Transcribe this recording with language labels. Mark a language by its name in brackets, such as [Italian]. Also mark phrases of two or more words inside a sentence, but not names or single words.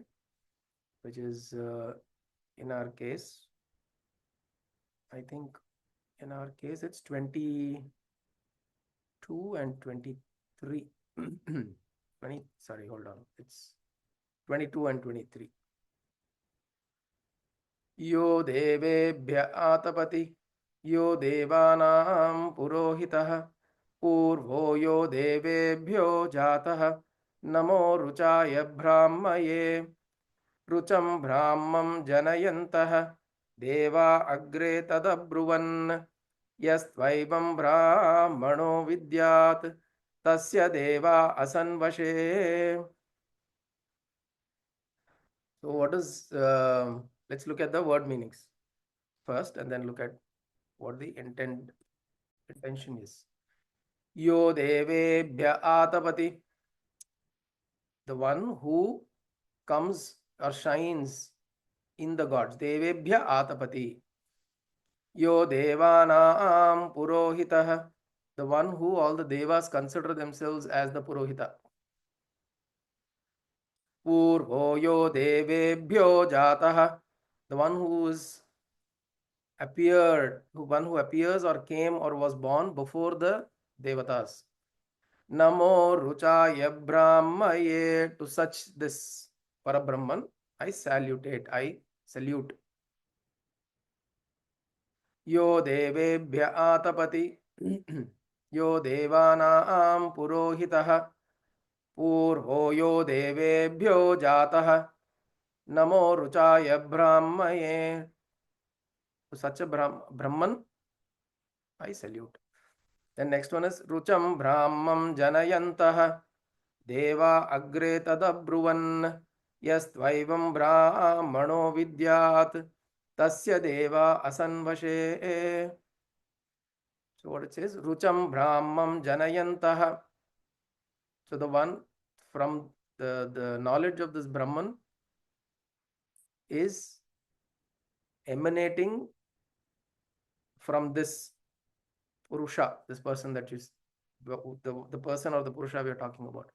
[English] Which is in our case, I think in our case it's 22 and 23. 20, sorry, hold on. It's 22 and 23. [Sanskrit] यो देवेभ्य आतपति, यो देवानां पुरोहितः, पूर्वो यो देवेभ्यो जातः, नमो रुचाय ब्राह्मये, रुचं ब्राह्मं जनयन्तः, देवा अग्रे तदब्रुवन्, यस्त्वैवं ब्राह्मणो विद्यात्, तस्य देवा असन्वशे. [English] So what is, let's look at the word meanings first and then look at what the intention is. [Sanskrit] यो देवेभ्य आतपति, [English] the one who comes or shines in the gods. [Sanskrit] देवेभ्य आतपति। यो देवानां पुरोहितः, [English] the one who all the devas consider themselves as the purohita. [Sanskrit] पूर्वो यो देवेभ्यो जातः, [English] the one who is appeared, one who appears or came or was born before the Devatas. [Sanskrit] नमो रुचाय ब्राह्मये, [English] to such this Parabrahman, I salutate, I salute. [Sanskrit] यो देवेभ्य आतपति, यो देवानां पुरोहितः, पूर्वो यो देवेभ्यो जातः, नमो रुचाय ब्राह्मये, [English] to such a Brahman, I salute. Then next one is [Sanskrit] रुचं ब्राह्मं जनयन्तः, देवा अग्रे तदब्रुवन्, यस्त्वैवं ब्राह्मणो विद्यात्, तस्य देवा असन्वशे. [English] So what it says, [Sanskrit] रुचं ब्राह्मं जनयन्तः. [English] So the one from the knowledge of this Brahman is emanating from this Purusha, this person that is the person or the Purusha we are talking about.